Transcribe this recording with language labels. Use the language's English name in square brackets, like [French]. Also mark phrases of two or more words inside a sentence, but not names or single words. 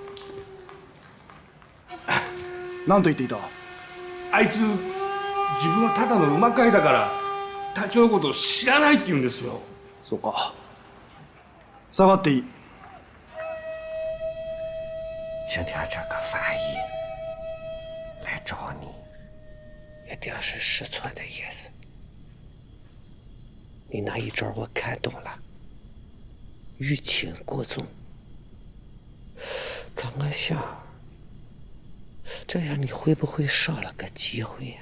[Japanese] 何と言っていた？あいつ自分はただの馬飼いだから隊長のことを知らないって言うんですよ。そうか。下がっていい。 [Chinese] 今天这个翻译来找你，一定是失存的意思。你那一招我看懂了，欲擒故纵。可我想，这样你会不会少了个机会呀？